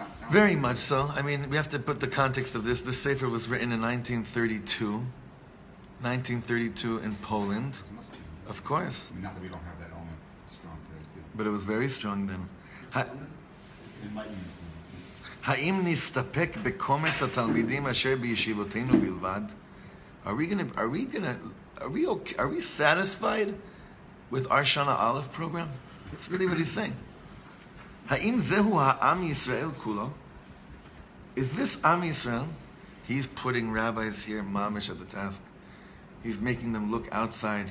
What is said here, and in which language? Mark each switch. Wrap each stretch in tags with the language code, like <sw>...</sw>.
<en>Very much so. I mean, we have to put the context of this. This sefer was written in 1932 in Poland. Of course. Not that we don't have that element strong today, too. But it was very strong then. Enlightenment.</en> <he>האם נסתפק בקומץ התלמידים אשר בישיבותינו בלבד?</he> <en>Are we satisfied with our Shana Aleph program? That's really what he's saying.</en> <he>האם זהו העם ישראל כולו?</he> <en>Is this Am Yisrael? He's putting rabbis here, mamish, at the task. He's making them look outside.</en>